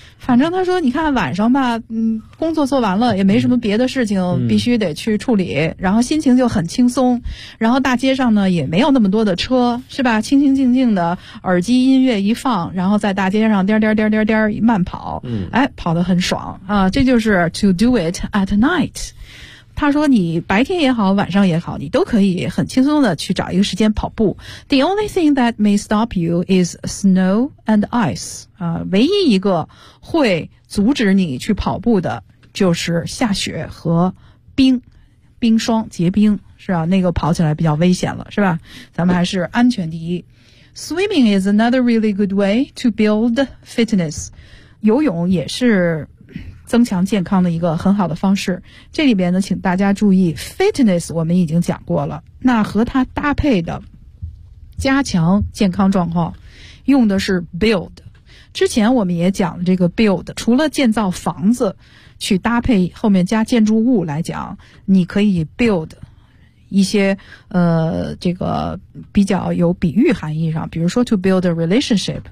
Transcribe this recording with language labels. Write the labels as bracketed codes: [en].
[zh] 反正他说你看晚上吧，工作做完了也没什么别的事情必须得去处理，然后心情就很轻松，然后大街上呢也没有那么多的车是吧，清清静静的耳机音乐一放，然后在大街上颠颠颠颠颠慢跑，跑得很爽啊。这就是 [en] to do it at night。 [zh] 他说你白天也好晚上也好，你都可以很轻松的去找一个时间跑步。 [en] The only thing that may stop you is snow and ice。 [zh] 唯一一个会阻止你去跑步的就是下雪和冰，冰霜结冰是吧，那个跑起来比较危险了是吧，咱们还是安全第一。 [en] Swimming is another really good way to build fitness。 [zh] 游泳也是增强健康的一个很好的方式。这里边呢请大家注意 fitness 我们已经讲过了，那和它搭配的加强健康状况用的是 build。之前我们也讲了这个 build， 除了建造房子去搭配后面加建筑物来讲，你可以 build 一些这个比较有比喻含义上，比如说 [en] to build a relationship。